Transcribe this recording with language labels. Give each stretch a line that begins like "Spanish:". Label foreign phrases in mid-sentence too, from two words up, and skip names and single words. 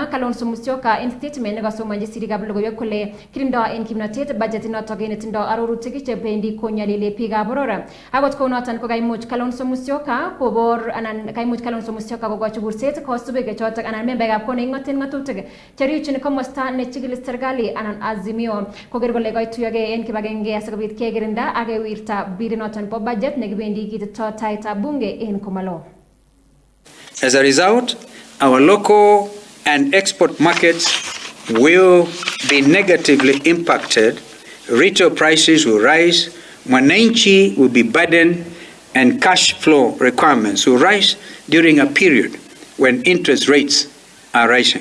Kalenjin: Kalonzo Musyoka en statement nekasomonji sirikab logoiwek kole kirindo en kimnatet budget notok netindo arorutik chebendi konyalili biikab boror akot kounoton kokaimuch Kalonzo Musyoka kobor anan kaimuch Kalonzo Musyoka kokochi kurset kosubik chotok anan membaekab kot neking'oten ng'atutik cherichin komosta nechigili serikali anan Azimio koker kole koituyogei en kibagenge asikobit kekirinda ak kewirta birinoton bo budget nekibendi kitito taitab bunge en komalo.
English: As a result, our local and export markets will be negatively impacted. Retail prices will rise, mwananchi will be burdened, and cash flow requirements will rise during a period when interest rates are rising.